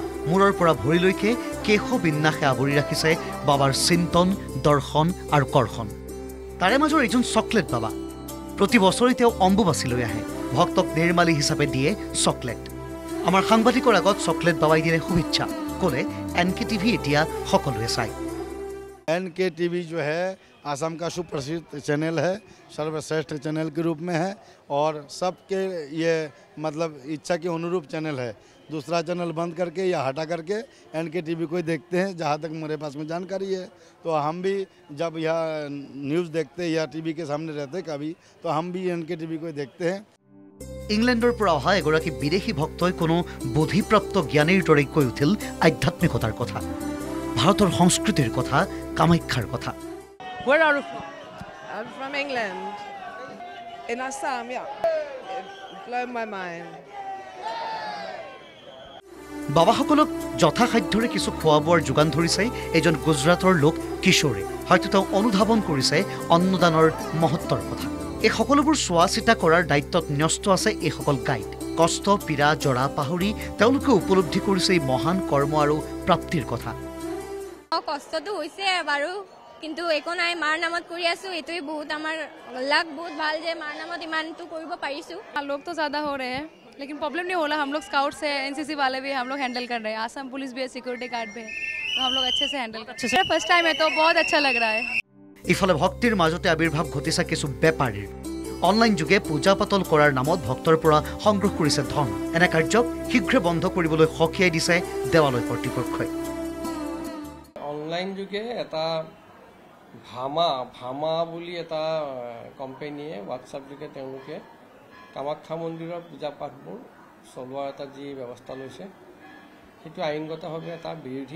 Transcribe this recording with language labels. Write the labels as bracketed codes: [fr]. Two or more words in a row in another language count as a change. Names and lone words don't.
[as] মূৰৰ পৰা ভৰিলৈকে কেশ বিন্যাসে আৱৰি ৰাখিছে বাবাৰ চিন্তন দৰ্শন আৰু কৰ্ষণ। তাৰে মাজৰ এজন চকলেট বাবা। প্ৰতি বছৰে তেওঁ অম্বুবাচীলৈ আহে। ভক্তক নিৰ্মালী হিচাপে দিয়ে চকলেট। আমাৰ সাংবাদিকৰ আগত চকলেট বাবাই দিলে শুভেচ্ছা। ক'লে NKTV এতিয়া সকলোৱে চায়। [hi] NKTV जो है आसाम का सुप्रसिद्ध चैनल है, सर्वश्रेष्ठ चैनल के रूप में है और सबके ये मतलब इच्छा के अनुरूप चैनल है। दूसरा चैनल बंद करके या हटा करके NKTV को ही देखते हैं। जहाँ तक मेरे पास में जानकारी है तो हम भी जब यह न्यूज़ देखते या टीवी के सामने रहते कभी तो हम भी NKTV को ही देखते हैं। [as] ইংলেণ্ডৰ পৰা অহা এগৰাকী বিদেশী ভক্তই কোনো বোধিপ্ৰাপ্ত জ্ঞানীৰ দৰে কৈ উঠিল আধ্যাত্মিকতাৰ কথা, ভাৰতৰ সংস্কৃতিৰ কথা, কামাখ্যাৰ কথা। [en] Where are you from? I'm from England. In Assam, yeah. It blew my mind. [as] বাবাসকলক যথাসাধ্যৰে কিছু খোৱা বোৱাৰ যোগান ধৰিছে এজন গুজৰাটৰ লোক কিশোৰে। হয়তো তেওঁ অনুধাৱন কৰিছে অন্নদানৰ মহত্বৰ কথা। এই সকলোবোৰ চোৱা চিতা কৰাৰ দায়িত্বত ন্যস্ত আছে এইসকল গাইড। কষ্ট পীড়া জৰা পাহৰি তেওঁলোকে উপলব্ধি কৰিছে এই মহান কৰ্ম আৰু প্ৰাপ্তিৰ কথা। কষ্টটো হৈছে বাৰু, কিন্তু একো নাই, মাৰ নামত কৰি আছো। এইটোৱে বহুত আমাৰ লাগ বহুত ভাল যে মাৰ নামত ইমানটো কৰিব পাৰিছো। [hi] लोग तो ज़्यादा हो रहे हैं लेकिन प्रॉब्लम नहीं हो रहा। हम लोग स्काउट्स है, NCC वाले भी हम लोग हैंडल कर रहे हैं। आसाम पुलिस भी है, [en] security guard [hi] भी है, तो हम लोग अच्छे से हैंडल कर रहे हैं। [en] first time [hi] है तो बहुत अच्छा लग रहा है। [as] ইফালে ভক্তিৰ মাজতে আবিৰ্ভাৱ ঘটিছে কিছু বেপাৰীৰ। অনলাইন যোগে পূজা পাতল কৰাৰ নামত ভক্তৰ পৰা সংগ্ৰহ কৰিছে ধন। এনে কাৰ্যক শীঘ্ৰে বন্ধ কৰিবলৈ সকীয়াই দিছে দেৱালয় কৰ্তৃপক্ষই। অনলাইন যোগে এটা ভামা বুলি এটা কোম্পানীয়ে হোৱাটছআপ যোগে তেওঁলোকে কামাখ্যা মন্দিৰৰ পূজা পাঠবোৰ চলোৱাৰ এটা যি ব্যৱস্থা লৈছে সেইটো আইনগতভাৱে এটা বিৰোধী।